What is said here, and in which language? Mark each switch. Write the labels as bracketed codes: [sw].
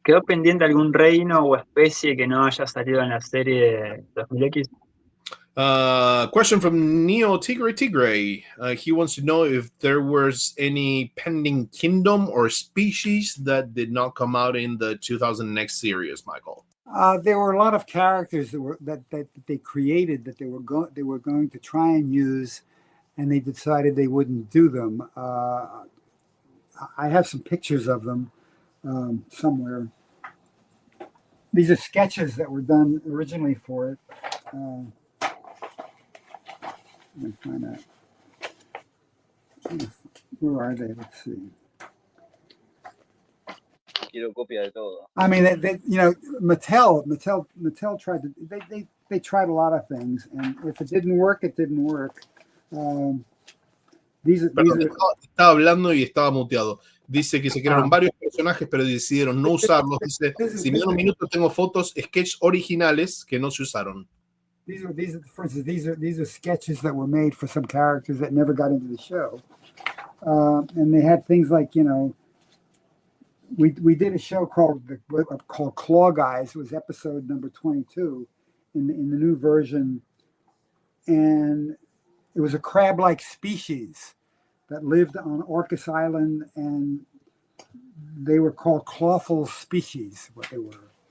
[es] ¿Quedó pendiente algún reino o especie que no haya salido en la serie 2000X? [en] Question from Neo Tigre. He wants to know if there was any pending kingdom or species that did not come out in the 2000X series, Michael. There were a lot of characters that they created that they were going to try and use, and they decided they wouldn't do them. I have some pictures of them somewhere. These are sketches that were done originally for it. Let me find out. Where are they? Let's see. [es] Quiero copia de todo. [en] I mean, Mattel tried to. They tried a lot of things, and if it didn't work, it didn't work. [es] Estaba hablando y estaba muteado. Dice que se crearon varios personajes, pero decidieron no usarlos. Dice, si me dan un minuto, tengo fotos, sketches originales que no se usaron. [en] For instance, these are sketches that were made for some characters that never got into the show, and they had things like, we did a show called Claw Guys. It was episode number 22 in the new version, and it was a crab-like species that lived on Orcas Island, and they were called clawful species, what they were.